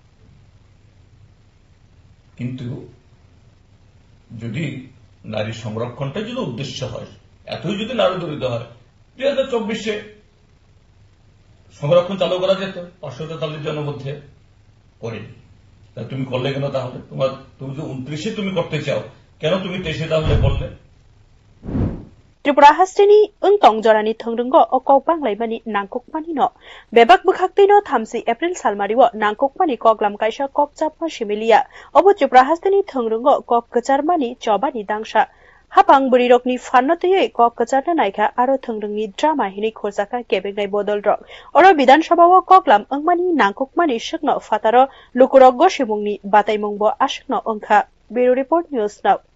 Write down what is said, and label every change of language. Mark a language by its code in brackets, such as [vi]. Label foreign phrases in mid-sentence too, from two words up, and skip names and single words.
[bn] কিন্তু যদি নারী সংরক্ষণটা যদি উদ্দেশ্য হয় এতই যদি নারী দরিদ্র হয় 2024-এ সংরক্ষণ চালু করা যেত 543 জনের মধ্যে করেনি তুমি করলে কেন তাহলে তুমি যে 29-এ তুমি করতে চাও কেন তুমি 23-এ তাহলে করলে [trp] Tripura hasteni ungtong jorani thongrungo o kok banglai mani nangkukmani no bebak bukhakti no 30 April salmariwo nangkukmani koklam kaisa kok chapma similia obo Tripura hasteni thongrungo kok kacharmani chobani dangsa hapang burirokni fanno tei kok kacharna naikha aro thongrungni drama hini khorjaka kebengai bodol rok oro Bidan Sabha o koklam angmani nangkukmani shikno fataro lukurok gosimungni bataimungbo ashikno ongkha [en] Bureau Report [trp] News Now